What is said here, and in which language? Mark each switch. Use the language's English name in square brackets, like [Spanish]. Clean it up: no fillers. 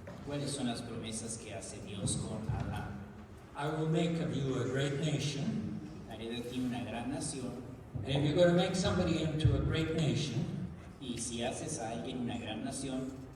[Spanish] ¿Cuáles son las promesas que hace Dios con Abraham? [English] I will make of you a great nation, [Spanish] Haré de ti una gran nación, [English] and if you're going to make somebody into a great nation, [Spanish] y si haces a alguien una gran nación,